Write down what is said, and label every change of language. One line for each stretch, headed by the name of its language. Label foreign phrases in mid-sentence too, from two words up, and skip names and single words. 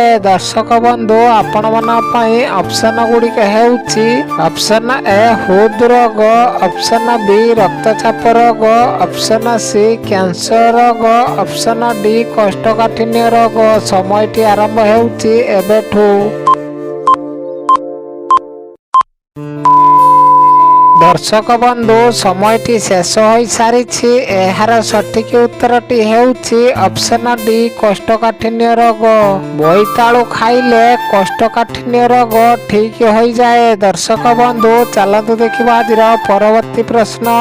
Odia: ଦର୍ଶକ ବନ୍ଧୁ ଆପଣ ମାନ ପାଇଁ ଅପସନ ଗୁଡ଼ିକ ହେଉଛି ଅପସନ ଏ ହୃଦ ରୋଗ, ଅପସନ ବି ରକ୍ତଚାପ ରୋଗ, ଅପସନ ସି କ୍ୟାନସର ରୋଗ, ଅପସନ ଡି କୋଷ୍ଠକାଠିନ୍ୟ ରୋଗ। ସମୟଟି ଆରମ୍ଭ ହେଉଛି ଏବେଠୁ। ଦର୍ଶକ ବନ୍ଧୁ ସମୟଟି ଶେଷ ହୋଇସାରିଛି। ଏହାର ସଠିକ୍ ଉତ୍ତରଟି ହେଉଛି ଅପସନ ଡି କୋଷ୍ଠକାଠିନ୍ୟ ରୋଗ। ବୋଇତାଳୁ ଖାଇଲେ କୋଷ୍ଠକାଠିନ୍ୟ ରୋଗ ଠିକ୍ ହୋଇଯାଏ। ଦର୍ଶକ ବନ୍ଧୁ ଚାଲନ୍ତୁ ଦେଖିବା ଆଜିର ପରବର୍ତ୍ତୀ ପ୍ରଶ୍ନ।